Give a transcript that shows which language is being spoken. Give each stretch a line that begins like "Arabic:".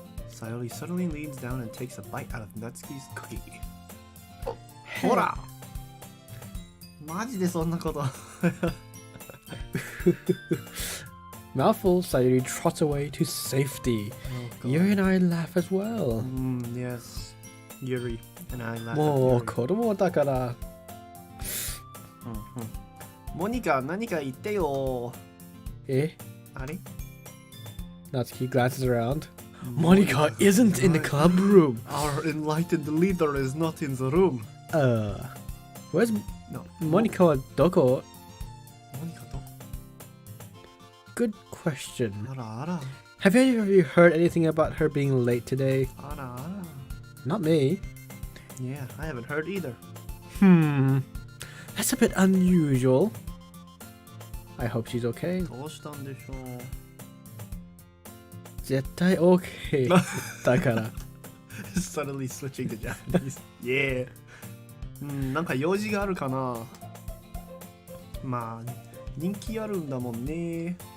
English: Sayori suddenly leans down and takes a bite out of Natsuki's cookie.
Japanese: ほらマジでそんなこと。
English: Mouthful, Sayori trots away to safety. God. Yuri and I laugh as well. Yes. Yuri, and I laugh at
Japanese: もう
English: Yuri.
Japanese: 子供だから。モニカ、何か言ってよ。え？あれ？
English: Natsuki glances around. Monika isn't in the club room. Our enlightened leader is not in the room. Where's No.
Japanese: Monika wa doko? モニカどこ？
English: Good question.
Japanese: あらあら。
English: Have any of you heard anything about her being late today?
Japanese: あらあら。
English: Not me. Yeah, I haven't heard either. That's a bit unusual. I hope she's okay.
Japanese: どうしたんでしょう。絶対 OK だから。
English: Suddenly switching to Japanese. Yeah.
Japanese: なんか用事があるかな。まあ、人気あるんだもんね。